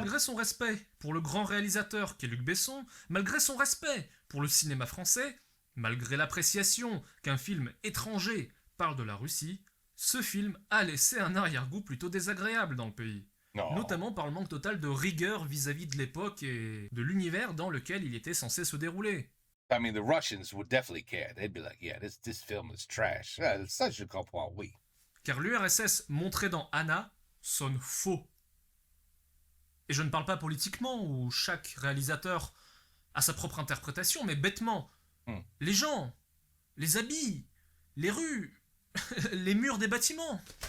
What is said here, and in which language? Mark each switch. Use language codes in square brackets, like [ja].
[fr] malgré son respect pour le grand réalisateur qu'est Luc Besson, malgré son respect pour le cinéma français, malgré l'appréciation qu'un film étranger parle de la Russie, ce film a laissé un arrière-goût plutôt désagréable dans le pays. [en] No. [fr] Notamment par le manque total de rigueur vis-à-vis de l'époque et de l'univers dans lequel il était censé se dérouler. [en] I mean, the Russians would definitely care. They'd be like, yeah, this film is trash. [fr] Ça, je comprends, oui. Car l'URSS montré dans Anna sonne faux. Et je ne parle pas politiquement, où chaque réalisateur a sa propre interprétation, mais bêtement. Hmm. Les gens, les habits, les rues, les murs des bâtiments.